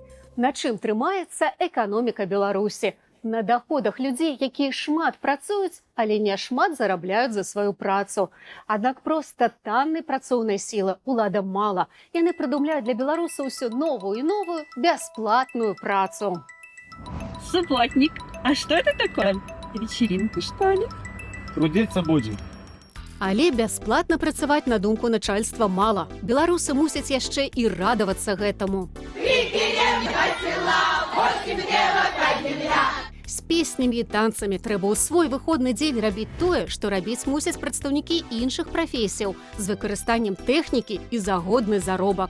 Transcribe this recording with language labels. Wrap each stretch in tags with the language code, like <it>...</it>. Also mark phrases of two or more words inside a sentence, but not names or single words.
<be>На чым трымаецца эканоміка Беларусі? На доходах людзей, якія шмат працуюць, але не шмат зарабляюць за сваю працу. Аднак проста таннай працоўнай сілы ўладам мала. Яны прыдумляюць для беларусаў усю новую і новую бясплатную працу.</be> <ru>Субботник. А что это такое? Вечеринка, что ли? Трудиться будем.</ru> <be>Але бясплатна працаваць, на думку начальства, мала. Беларусы мусяць яшчэ і радавацца гэтаму. З песнямі і танцамі трэба ў свой выходны дзень рабіць тое, што рабіць мусяць прадстаўнікі іншых прафесіяў з выкарыстаннем тэхнікі і за годны заробак.</be>